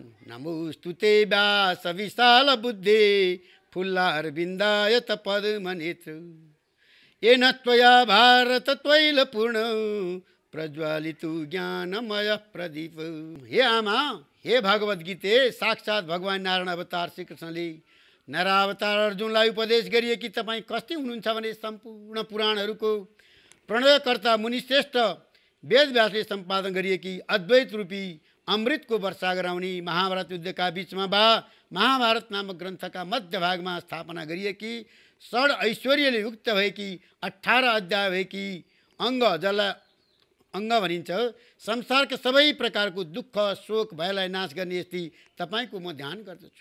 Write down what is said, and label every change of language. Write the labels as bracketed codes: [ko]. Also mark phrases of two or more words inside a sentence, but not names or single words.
[sa] नमोस्तुते व्यास विशाल बुद्धे फुल्लारविन्दायत पद्मनेत्र येन त्वया भारत तैलपूर्ण प्रज्वालितु ज्ञानमय प्रदीप। [ne] हे आमा, हे भगवत गीते साक्षात भगवान नारायण अवतार श्री कृष्णले नरावतार अर्जुनलाई उपदेश गरिए कि तपाईँ कस्ती हुनुहुन्छ भने सम्पूर्ण पुराणहरूको प्रणयकर्ता मुनिश्रेष्ठ वेद व्यासले सम्पादन गरिए कि अद्वैत रूपी अमृतको वर्षा गराउने महाभारत युद्धका बीचमा महाभारत नामक ग्रन्थका मध्य भागमा स्थापना गरिए कि षड ऐश्वर्यले युक्त भएकी 18 अध्याय भएकी अङ्ग जसलाई अङ्ग भनिन्छ संसारका सबै प्रकारको दुःख शोक भयलाई नाश गर्ने यस्ती तपाईको म ध्यान गर्दछु।